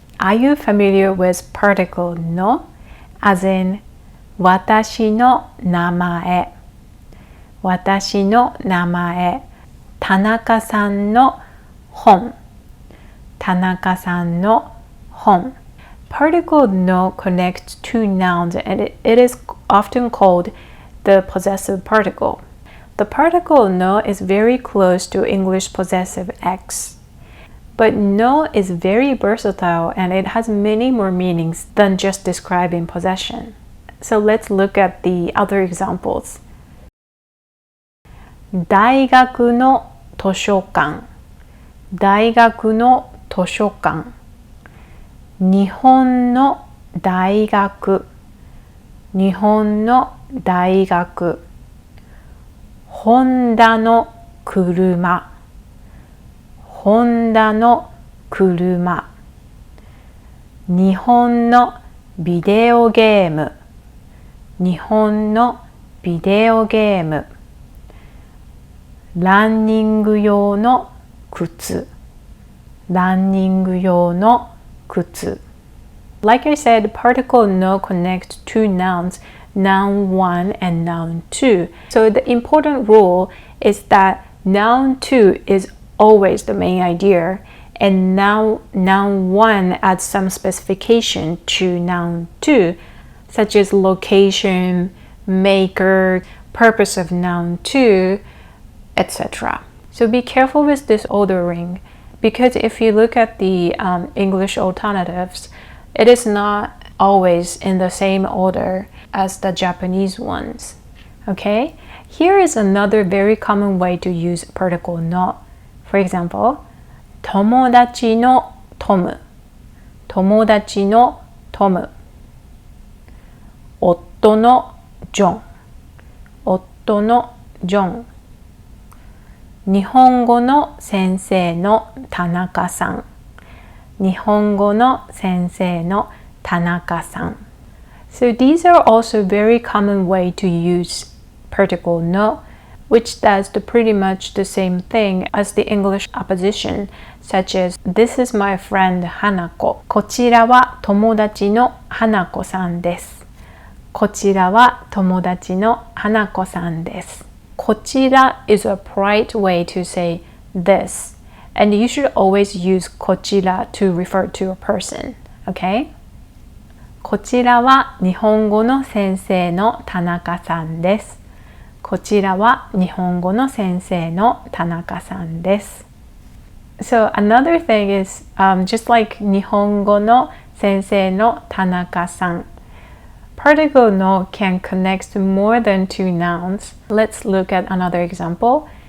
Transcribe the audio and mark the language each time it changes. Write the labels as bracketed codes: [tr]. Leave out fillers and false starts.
[en] Are you familiar with particle の as in [ja] 私の名前、私の名前、田中さんの本、田中さんの本。 [en] Particle no connects two nouns and it is often called the possessive particle. The particle no is very close to English possessive X. But no is very versatile and it has many more meanings than just describing possession. So let's look at the other examples. [ja] 大学の図書館、大学の図書館。日本の大学、日本の大学。ホンダの車、ホンダの車。日本のビデオゲーム、日本のビデオゲーム。ランニング用の靴、ランニング用の靴。 [en] Like I said, particle no connects two nouns, noun 1 and noun 2. So the important rule is that noun 2 is always the main idea, and now noun 1 adds some specification to noun 2, such as location, maker, purpose of noun 2, etc. So be careful with this ordering, because if you look at the English alternatives, it is not always in the same order as the Japanese ones. Okay? Here is another very common way to use particle no. For example, [ja] 友達のトム、友達のトム。夫のジョン、夫のジョン。日本語の先生の田中さん、日本語の先生の田中さん。 [en] So these are also very common way to use particle no, which does pretty much the same thing as the English opposition, such as This is my friend 花子。 [ja] こちらは友達の花子さんです。こちらは友達の花子さんです。 [en] こちら is a polite way to say this, and you should always use こちら to refer to a person, okay? [ja] こちらは日本語の先生の田中さんです。こちらは日本語の先生の田中さんです。 [en] So another thing is just like [ja] 日本語の先生の田中さん。 [en] Particle no can connect to more than two nouns. Let's look at another example.